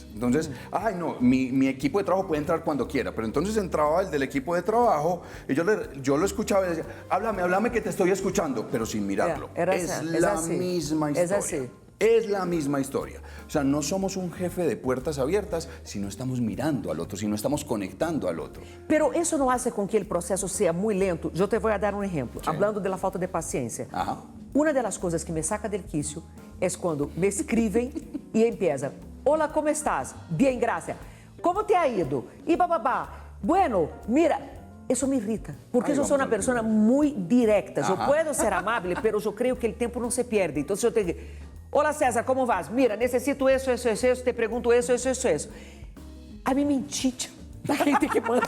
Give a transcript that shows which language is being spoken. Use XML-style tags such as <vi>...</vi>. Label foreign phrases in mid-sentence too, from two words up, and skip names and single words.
<es>Entonces, ay no, mi equipo de trabajo puede entrar cuando quiera, pero entonces entraba el del equipo de trabajo y yo lo escuchaba y decía, háblame que te estoy escuchando, pero sin mirarlo. Es la misma historia. Es la misma historia. O sea, no somos un jefe de puertas abiertas si no estamos mirando al otro, si no estamos conectando al otro.</es> <pt>Pero isso não hace com que o processo seja muito lento. Eu te vou dar um exemplo.</pt> <es>Hablando de la falta de paciência. Ajá.</es> <pt>Uma das coisas que me</pt> <es>saca del quicio</es> <pt>é quando me escrevem e empieza.</pt> <es>Hola, ¿cómo estás? Bien, gracias. ¿Cómo te ha ido? Y bababá. Bueno, mira, Eso me irrita, porque Ahí yo soy vamos una al persona primero. muy directa. Yo Ajá. puedo ser amable, pero yo creo que el tiempo no se pierde. Entonces yo te digo, hola César, ¿cómo vas? Mira, necesito eso, te pregunto eso. A mí me enchicha la gente que manda.</es>